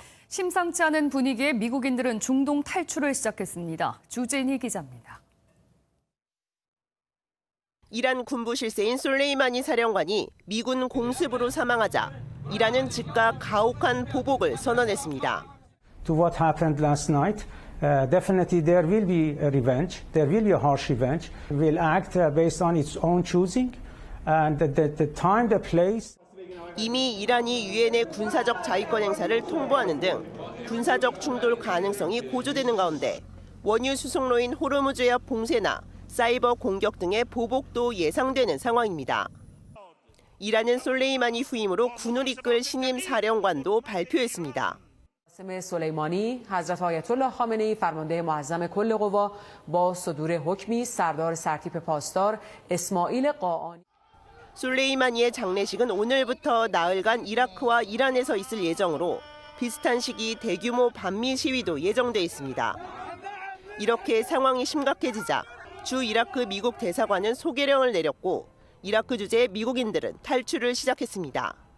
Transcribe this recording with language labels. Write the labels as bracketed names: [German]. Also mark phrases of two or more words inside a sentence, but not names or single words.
[Korean] 심상치 않은 분위기에 미국인들은 중동 탈출을 시작했습니다. 주진희 기자입니다. 이란 군부 실세인 솔레이마니 사령관이 미군 공습으로 사망하자 이란은 즉각 가혹한 보복을 선언했습니다. [English] To what happened last night, definitely there will be a revenge. There will be a harsh revenge. We'll act based on its own choosing, and the time, the place. [Korean] 이미 이란이 유엔의 군사적 자위권 행사를 통보하는 등 군사적 충돌 가능성이 고조되는 가운데 원유 수송로인 호르무즈해 봉쇄나 사이버 공격 등의 보복도 예상되는 상황입니다. 이란은 솔레이마니 후임으로 군을 이끌 신임 사령관도 발표했습니다. [Persian] سلیمانی حضرت آیت الله خامنه‌ای فرمانده معظم کل قوا با صدور حکمی سردار سرتیپ پاسدار اسماعیل قاآنی [Korean] 솔레이마니의 장례식은 오늘부터 나흘간 이라크와 이란에서 있을 예정으로 비슷한 시기 대규모 반미 시위도 예정돼 있습니다. 이렇게 상황이 심각해지자 주 이라크 미국 대사관은 소개령을 내렸고 이라크 주재의 미국인들은 탈출을 시작했습니다.